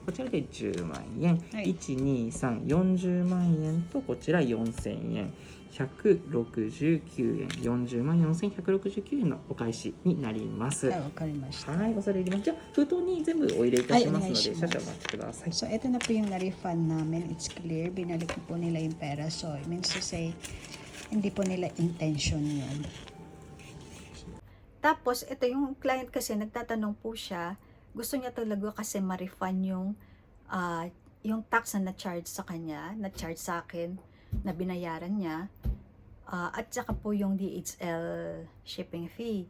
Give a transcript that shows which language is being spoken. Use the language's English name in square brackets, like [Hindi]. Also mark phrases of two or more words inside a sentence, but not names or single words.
[Japanese] こちらで10万円、はい、 12340万円とこちら4000円169円40万4169円のお返しになりますはい、わかりました。はい、恐れ入ります。じゃあ封筒に全部お入れいたしますので、はいお願いします少々お待ちください。 [Filipino] So, ito na po yung na-refund namin. [English] It's clear. [Filipino] Binalik po nila yung pera. [English] So, it means to say, [Filipino] hindi po nila intention yun. Tapos, ito yung client kasi, nagtatanong po siya, gusto niya talaga kasi ma-refund yung tax na na-charge sa kanya, na-charge sa akin, na binayaran niya, at saka po yung DHL [English] shipping fee.